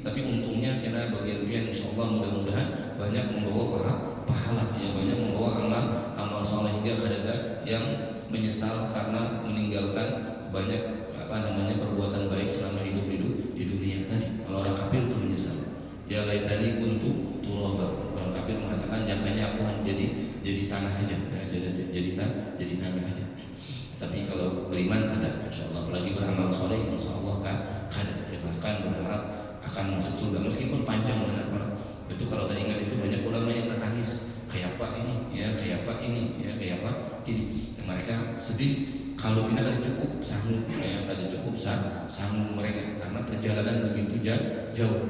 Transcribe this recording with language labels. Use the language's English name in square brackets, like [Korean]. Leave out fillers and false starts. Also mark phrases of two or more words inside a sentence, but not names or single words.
[Indonesian] Tapi untungnya karena bagian insyaallah mudah-mudahan banyak membawa pahala ya, banyak membawa amal soleh, hingga ada yang menyesal karena meninggalkan banyak perbuatan baik selama hidup di dunia tadi. Kalau orang kafir itu menyesal, [Arabic] يا ليتني كنت ترابا. [Indonesian] Orang kafir mengatakan jakanya aku jadi tanah aja ya, jadi tanah aja. Tapi kalau beriman kada, insyaallah, apalagi beramal soleh, insyaallah kada ya, bahkan berharap akan masuk surga meskipun panjang benar. Itu kalau teringat itu banyak ulama yang tertangis, kayak apa ini ya, kayak apa ini ya, kayak apa ini. Mereka sedih kalau pindah ada cukup sanggup ya, ada cukup sanggup mereka, karena perjalanan begitu jauh.